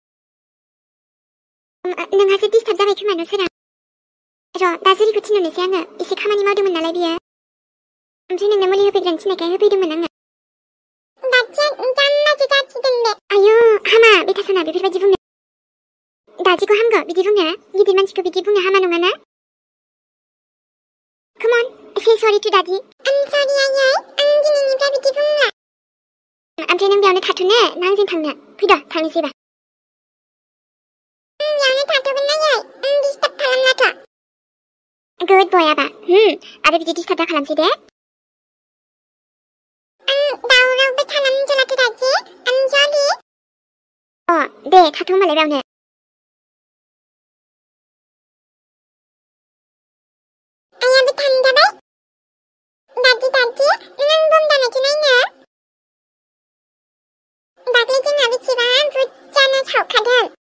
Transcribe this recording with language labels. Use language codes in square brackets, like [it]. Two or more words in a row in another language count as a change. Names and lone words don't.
[brx] नोंहासो डिस्टार्ब जाबाय खोमा न' सोरां र' दा जुरिखौ थिनहरनोसै आङो एसे खामानि मावदोंमोन नालाय बियो ओमफ्राय नोंनो मुलि होफैग्रानो थिननायखाय होफैदोंमोन आङो आयौ हामा बेथासना बेफोरबायदि बुंनो दादिखौ हामगौ बिदि बुंनो गिदिर मानसिखौ बिदि बुंनो हामा नङाना [en] Come on, say sorry to Daddy. I'm sorry, [brx] आयै आं दिनैनिफ्राय बिदि बुंला ओमफ्राय नों बेयावनो थाथ'नो ना आंजों थांनो फैद' थांनोसैबा बेयावनो थाथ'गोन आयै डिस्टार्ब खालामलाथ' गुड बय आबा आरो बिदि डिस्टार्ब दा खालामसै दे दावरावबो खालामनो जलाथ' दादि आं सरि दे थाथ' होमबालाय बेयावनो आयाबो थांजाबाय दादि नों बम दानायखौ नायनो दाख्लै जोंहा बेसेबा बुरजानो सावखादों